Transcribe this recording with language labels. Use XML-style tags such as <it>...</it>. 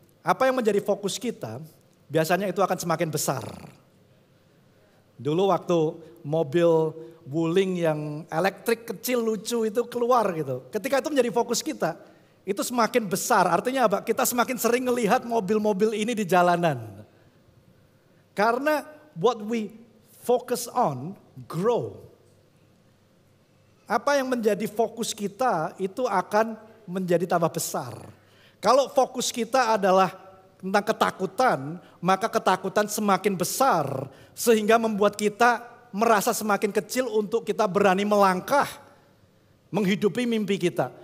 <id>Apa yang menjadi fokus kita, biasanya itu akan semakin besar. Dulu waktu mobil Wuling yang elektrik kecil lucu itu keluar gitu. Ketika itu menjadi fokus kita, itu semakin besar. Artinya apa? Kita semakin sering melihat mobil-mobil ini di jalanan. Karena</id> <en>what we focus on grow.</en> <id>Apa yang menjadi fokus kita itu akan menjadi tambah besar. Kalau fokus kita adalah tentang ketakutan, maka ketakutan semakin besar sehingga membuat kita merasa semakin kecil untuk kita berani melangkah menghidupi mimpi kita.</id>